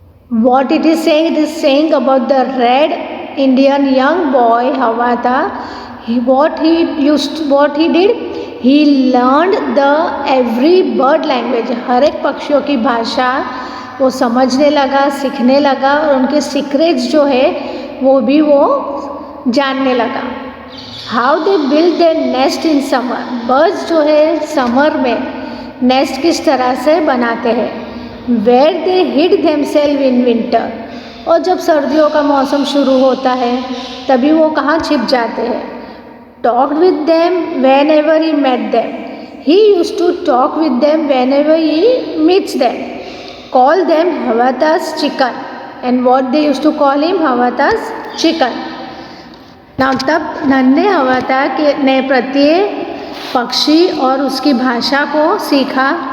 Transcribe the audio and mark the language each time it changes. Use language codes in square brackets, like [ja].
[en] What it is saying? It is saying about the red Indian young boy Havata. What he did? He learned the every bird language. [hi] हर एक पक्षियों की भाषा वो समझने लगा, सीखने लगा और उनके सीक्रेट्स जो है वो भी वो जानने लगा. [en] How they build their nest in summer. [hi] Birds जो है समर में नेस्ट किस तरह से बनाते हैं. [en] Where they hid themselves in winter. [hi] और जब सर्दियों का मौसम शुरू होता है तभी वो कहाँ छिप जाते हैं. [en] Talked with them whenever he met them. He used to talk with them whenever he meets them. Call them Havata's chicken. And what they used to call him? Havata's chicken. [hi] Now तब नन्हे हवाता ने प्रत्येक पक्षी और उसकी भाषा को सीखा.